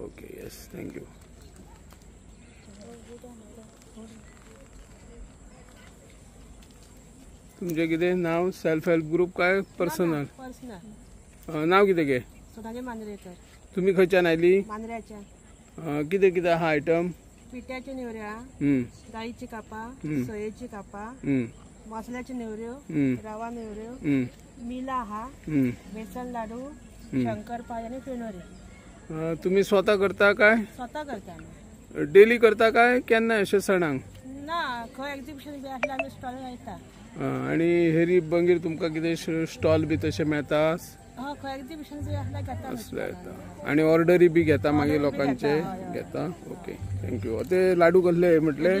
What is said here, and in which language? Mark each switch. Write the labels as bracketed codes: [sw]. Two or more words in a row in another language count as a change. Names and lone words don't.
[en] okay yes thank you [kok] तुमचे कितें नाव [en] self help group [kok] काय पर्सनल नाव कितें गे सुधाजी मांद्रेकर तुम्ही खंयच्यान आयली मांद्र्याच्या कितें कितें आहा आयटम पिठ्याची नेवऱ्या डाळीची कापा सोयेची कापा मसाल्याची नेवऱ्यो रवा नेवऱ्यो मिला आहा बेसन लाडू शंकरपाळी आणि फेणोरी तुम्ही स्वतः करता काय स्वतः करता आम्ही डेली करता काय केन्ना अशें सणांक ना खंय एक्झिबिशन बी आसल्यार आमी स्टॉल लायता आणि हेरी बंगीर तुमकां कितें स्टॉल बी तशें मेळता हय खंय एक्झिबिशन बी आसल्यार घेता असले येता आणि ऑर्डरी बी घेता मागीर लोकांचे घेता [en] okay thank you [kok] ते लाडू कसले म्हटले